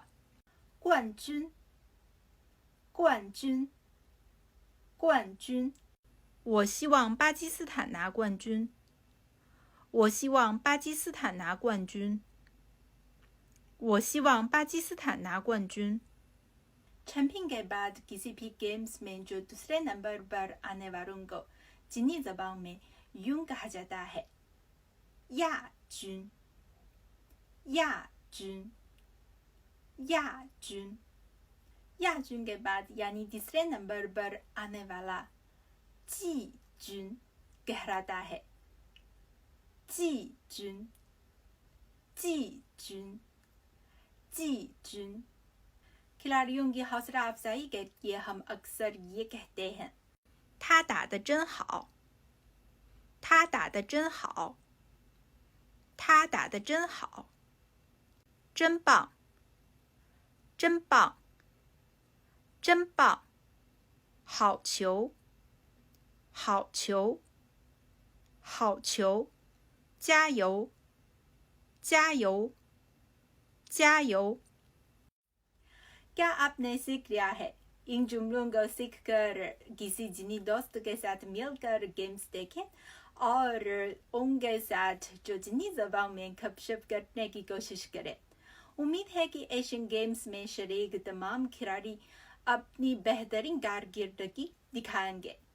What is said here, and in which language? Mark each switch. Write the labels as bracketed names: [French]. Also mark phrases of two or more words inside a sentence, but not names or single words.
[Chinese] 冠军，冠军，冠军。我希望巴基斯坦拿冠军。我希望巴基斯坦拿冠军。我希望巴基斯坦拿冠军。 [Urdu] چیمپئن کے بعد کسی بھی گیمز میں جو دوسرے نمبر پر آنے والوں کو چینی زبان میں یوں کہا جاتا ہے, [Chinese] 亚军，亚军，亚军। [Urdu] 亚军 کے بعد یعنی تیسرے نمبر پر آنے والا 季军 کہلاتا ہے, [Chinese] 季军，季军，季军। [Urdu] کھلاڑیوں کی حوصلہ افزائی کے لیے ہم اکثر یہ کہتے ہیں, [Chinese] 他打得真好，他打得真好，他打得真好，真棒，真棒，真棒，好球，好球，好球，加油，加油，加油。 [Urdu] کیا آپ نے سیکھ لیا ہے? ان جملوں کو سیکھ کر کسی جینی دوست کے ساتھ مل کر گیمز دیکھیں اور ان کے ساتھ جو جینی زبان میں گپ شپ کرنے کی کوشش کریں. امید ہے کہ ایشین گیمز میں شریک تمام کھلاڑی اپنی بہترین کارکردگی دکھائیں گے.